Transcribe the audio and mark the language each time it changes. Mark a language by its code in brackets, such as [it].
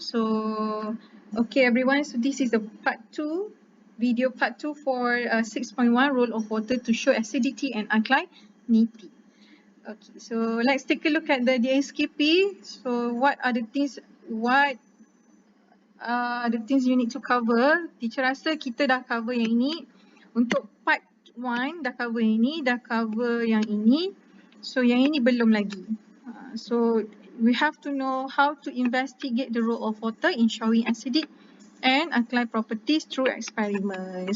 [en] So, okay everyone, so this is the part 2, video part 2 for 6.1 role of water to show acidity and alkalinity. Okay, so let's take a look at the DSKP. So what are the things you need to cover? [ms] Teacher rasa kita dah cover yang ini. Untuk part 1 dah cover yang ini, dah cover yang ini. So yang ini belum lagi. [en] So we have to know how to investigate the role of water in showing acidic and alkaline properties through experiment.